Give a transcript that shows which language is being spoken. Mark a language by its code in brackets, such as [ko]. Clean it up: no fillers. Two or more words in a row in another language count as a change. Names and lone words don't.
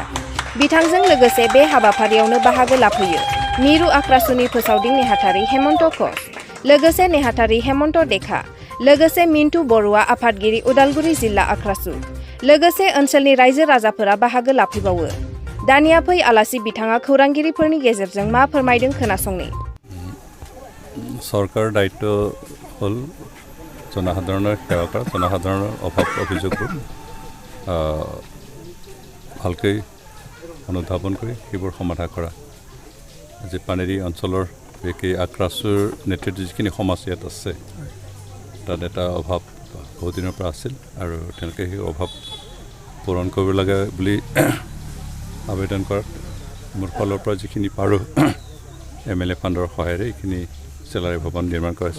[brx] बिथांजों लोगोसे बे हाबाफारियावनो बाहागो लाफैयो मिरु आक्रासुनि फोसावदिं नेहाथारि हेमन्त घोष, लोगोसे नेहाथारि हेमन्त देखा, लोगोसे मिन्टु बरुवा आफादगिरि उदालगुरि जिल्ला आक्रासु, लोगोसे ओनसोलनि रायजो राजाफोरा बाहागो लाफैबावो। दानिया फै आलासि बिथाङा खौरांगिरिफोरनि गेजेरजों मा फोरमायदों खोनासंनि। [as] চৰকাৰ দায়িত্ব হ'ল জনসাধাৰণৰ সেৱা কৰা, জনসাধাৰণৰ অভাৱ অভিযোগবোৰ ভালকৈ অনুধাৱন কৰি সেইবোৰ সমাধান কৰা। আজি পানেৰী অঞ্চলৰ বিশেষকৈ আক্ৰাসুৰ নেতৃত্বত যিখিনি সমাজ ইয়াত আছে তাত এটা অভাৱ বহু দিনৰ পৰা আছিল আৰু তেওঁলোকে সেই অভাৱ পূৰণ কৰিব লাগে বুলি আবেদন কৰাত মোৰ ফালৰ পৰা যিখিনি পাৰোঁ এমএলএ ফাণ্ডৰ সহায়েৰে এইখিনি চেলাৰী ভৱন নিৰ্মাণ কৰাইছে।